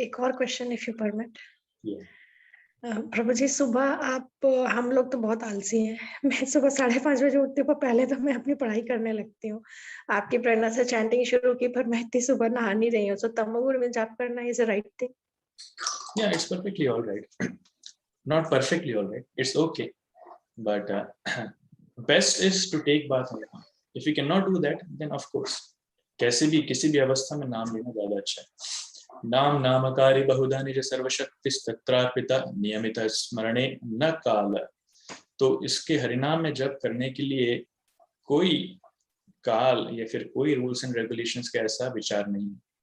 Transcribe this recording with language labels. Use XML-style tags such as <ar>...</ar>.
<hi>एक और question</hi> <en>If you permit. Yeah.</en> <hi>प्रभु जी, सुबह आप, हम लोग तो बहुत आलसी हैं, मैं सुबह 5:30 बजे उठती हूँ, पहले तो मैं अपनी पढ़ाई करने लगती हूँ। आपकी प्रेरणा से चैंटिंग शुरू की, पर मैं इतनी सुबह नहा नहीं रही हूँ। सो तमोगुण में जाप करना</hi> <en>Is a right thing? Yeah, it's perfectly all right. Not perfectly all right. It's okay. But best is to take bath on time. If you cannot do that, then of course,</en> <hi>कैसे भी किसी भी अवस्था में नाम लेना ज्यादा अच्छा है।</hi> <sa>नाम नामकारी बहुधा निज सर्वशक्ति तत्रार्पिता नियमित स्मरणे न काल।</sa> <hi>तो इसके हरिनाम में जप करने के लिए कोई काल या फिर कोई रूल्स एंड रेगुलेशंस का ऐसा विचार नहीं है।</hi>